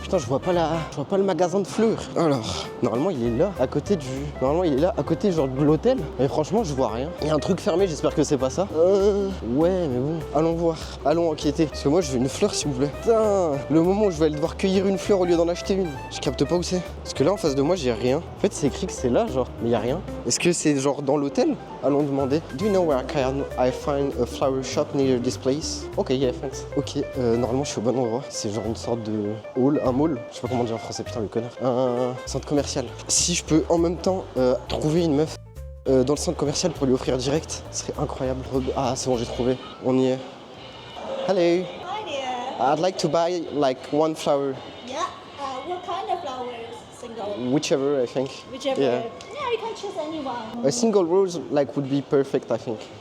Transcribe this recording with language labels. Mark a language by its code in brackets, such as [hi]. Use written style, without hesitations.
[fr] Putain, je vois pas le magasin de fleurs. Alors, normalement il est là, à côté genre de l'hôtel. Mais franchement, je vois rien. Il y a un truc fermé, j'espère que c'est pas ça. Ouais, mais bon. Allons voir. Allons enquêter. Parce que moi je veux une fleur s'il vous plaît. Putain, le moment où je vais aller devoir cueillir une fleur au lieu d'en acheter une. Je capte pas où c'est. Parce que là en face de moi j'ai rien. En fait c'est écrit que c'est là genre. Mais y a rien. Est-ce que c'est genre dans l'hôtel? Allons demander. [en] Do you know where can I find a flower shop near this place? Ok, yeah, thanks. [fr] Ok, normalement je suis au bon endroit. C'est genre une sorte de hall, un mall. Je sais pas comment dire en français, putain le connard. Un centre commercial. Si je peux en même temps trouver une meuf dans le centre commercial pour lui offrir direct, ce serait incroyable. Ah c'est bon, j'ai trouvé. On y est. Hello. [en] Hi there. I'd like to buy like one flower. Yeah. What kind of flowers? Single. Whichever I think. Whichever. Yeah. Yeah, you can choose anyone. A single rose like would be perfect I think.